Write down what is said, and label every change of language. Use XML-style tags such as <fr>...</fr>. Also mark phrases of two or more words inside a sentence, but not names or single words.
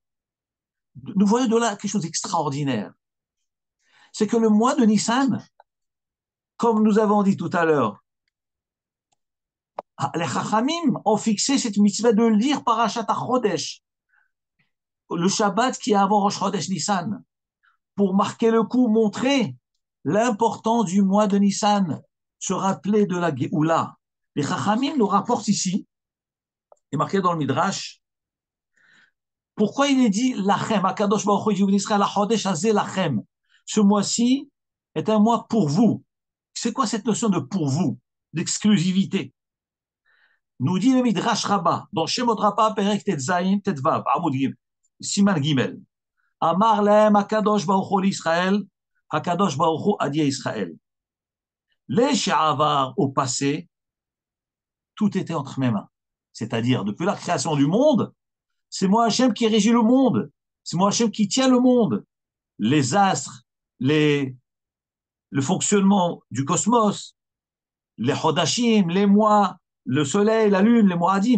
<fr>Nous voyons de là quelque chose d'extraordinaire. C'est que le mois de Nissan, comme nous avons dit tout à l'heure, les Chachamim ont fixé cette mitzvah de lire</fr> <he>פרשת החודש,</he> <fr>le Shabbat qui est avant</fr> <he>ראש חודש ניסן,</he> <fr>pour marquer le coup, montrer l'importance du mois de Nissan, se rappeler de la Géoula. Les Chachamim nous rapportent ici, et marqué dans le Midrash, pourquoi il est dit Lachem,</fr> <he>הקדוש ברוך הוא</he> <fr>dit Israël,</fr> <he>החודש הזה לכם.</he> <fr>Ce mois-ci est un mois pour vous. C'est quoi cette notion de pour vous, d'exclusivité? Nous dit le</fr> <he>מדרש רבה,</he> <fr>dans</fr> <he>שמות רבה,</he> <fr>Perek Tetzayin, Tetvav,</fr> <he>עמוד ג' סימן ג. אמר להם הקדוש ברוך הוא ישראל, הקדוש ברוך הוא</he> <fr>a dit à Israël. Les She'avar au passé, tout était entre mes mains. C'est-à-dire, depuis la création du monde, c'est moi Hachem qui régit le monde. C'est moi Hachem qui tient le monde. Les astres, le fonctionnement du cosmos, les Chodashim, les mois, le soleil, la lune, les Moadim.</fr>